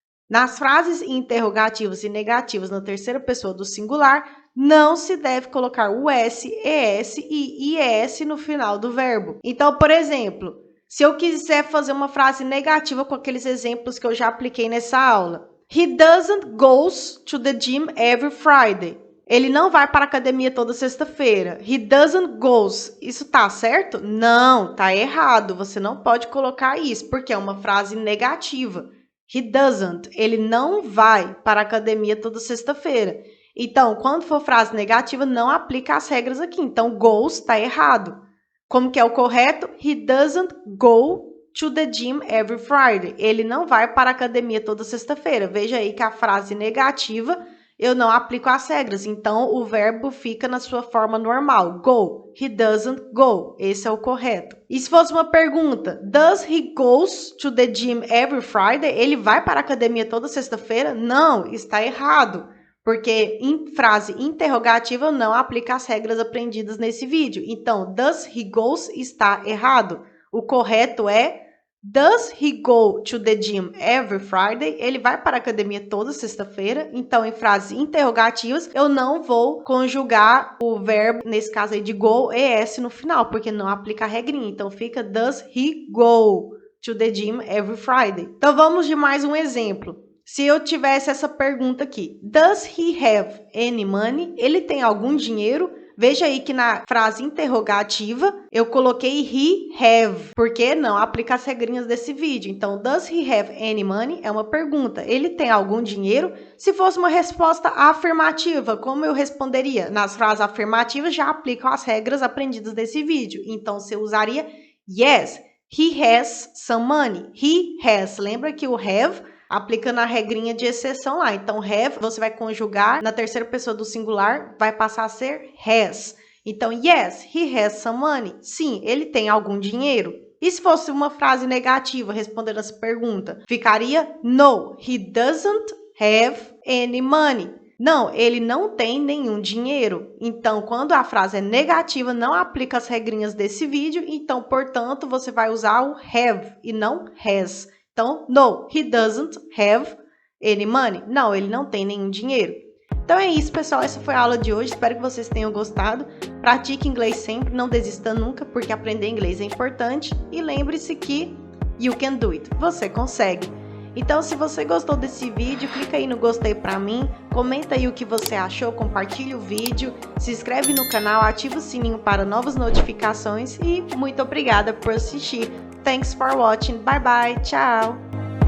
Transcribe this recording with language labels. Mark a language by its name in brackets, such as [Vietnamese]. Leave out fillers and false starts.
[Portuguese] Nas frases interrogativas e negativas na terceira pessoa do singular, não se deve colocar o S, ES e IES no final do verbo. Então, por exemplo, se eu quiser fazer uma frase negativa com aqueles exemplos que eu já apliquei nessa aula. [English] He doesn't goes to the gym every Friday. [Portuguese] Ele não vai para a academia toda sexta-feira. [English] He doesn't goes. [Portuguese] Isso tá certo? Não, tá errado. Você não pode colocar isso, porque é uma frase negativa. [English] He doesn't. [Portuguese] Ele não vai para a academia toda sexta-feira. Então, quando for frase negativa, não aplica as regras aqui. Então, goes tá errado. Como que é o correto? [English] He doesn't go to the gym every Friday. [Portuguese] Ele não vai para a academia toda sexta-feira. Veja aí que a frase negativa eu não aplico as regras, então o verbo fica na sua forma normal, go. [English] He doesn't go. [Portuguese] Esse é o correto. E se fosse uma pergunta, [English] does he goes to the gym every Friday? [Portuguese] Ele vai para a academia toda sexta-feira? Não, está errado, porque em frase interrogativa eu não aplico as regras aprendidas nesse vídeo. Então, [English] does he goes [Portuguese] está errado. O correto é [English] does he go to the gym every Friday? [Portuguese] Ele vai para a academia toda sexta-feira. Então, em frases interrogativas, eu não vou conjugar o verbo, nesse caso aí de go, ES no final, porque não aplica a regrinha. Então, fica [English] does he go to the gym every Friday? [Portuguese] Então, vamos de mais um exemplo. Se eu tivesse essa pergunta aqui, [English] does he have any money? [Portuguese] Ele tem algum dinheiro? Veja aí que na frase interrogativa eu coloquei he have, porque não aplica as regrinhas desse vídeo. [English] Então, does he have any money? [Portuguese] É uma pergunta. Ele tem algum dinheiro? Se fosse uma resposta afirmativa, como eu responderia? Nas frases afirmativas já aplicam as regras aprendidas desse vídeo. Então, você usaria [English] yes, he has some money. He has. [Portuguese] Lembra que o have aplicando a regrinha de exceção lá. Então, have, você vai conjugar na terceira pessoa do singular, vai passar a ser has. [English] Então, yes, he has some money. [Portuguese] Sim, ele tem algum dinheiro. E se fosse uma frase negativa respondendo essa pergunta? [English] Ficaria no, he doesn't have any money. [Portuguese] Não, ele não tem nenhum dinheiro. Então, quando a frase é negativa, não aplica as regrinhas desse vídeo. Então, portanto, você vai usar o have e não has. [English] Então, no, he doesn't have any money. [Portuguese] Não, ele não tem nenhum dinheiro. Então é isso, pessoal. Essa foi a aula de hoje. Espero que vocês tenham gostado. Pratique inglês sempre, não desista nunca, porque aprender inglês é importante. E lembre-se que [English] you can do it. [Portuguese] Você consegue. Então, se você gostou desse vídeo, clica aí no gostei pra mim, comenta aí o que você achou, compartilha o vídeo, se inscreve no canal, ativa o sininho para novas notificações e muito obrigada por assistir. [English] Thanks for watching. Bye bye. [Portuguese] Tchau.